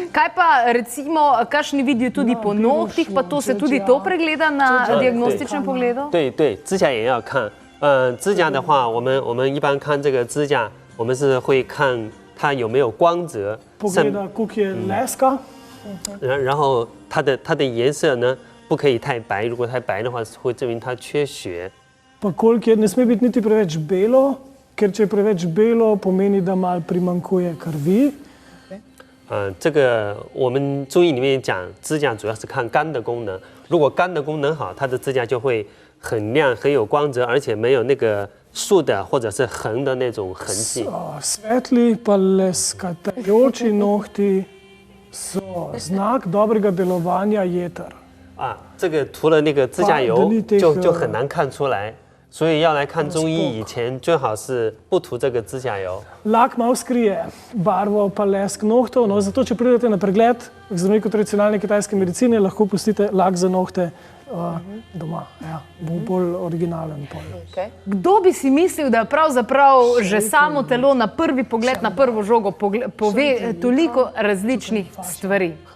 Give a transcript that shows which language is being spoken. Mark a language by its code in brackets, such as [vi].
[sl] Kaj pa recimo, kakšni vidijo tudi po nohtih, pa to se tudi to pregleda na diagnostičnem pogledu? [zh] 对，指甲也要看。指甲的话，我们一般看这个指甲。我们是会看它有没有光泽， [sl] Pogleda, koliko je leska. [zh] 然后它的颜色呢不可以太白，如果太白的话会证明它缺血。 [sl] Pa koliko je, ne sme biti niti preveč belo, ker če je preveč belo, pomeni, da malo primanjkuje krvi. [zh] 这个我们中医里面讲，指甲主要是看肝的功能。如果肝的功能好，它的指甲就会很亮、很有光泽，而且没有那个竖的或者是横的那种痕迹。 [sl] Svetli pa leskajoči nohti so znak dobrega delovanja jeter. [zh] 这个涂了那个指甲油就很难看出来。所以要来看中医以前，最好是不涂这个指甲油。 [sl] Lak malo skrije barvo pa lesk nohtov, no zato če pridete na pregled k zdravniku tradicionalne kitajske medicine, lahko pustite lak za nohte doma. Ja, bo bolj originalen. Okay. Kdo bi si mislil, da pravzaprav že samo telo na prvi pogled, na prvo žogo pove toliko različnih stvari?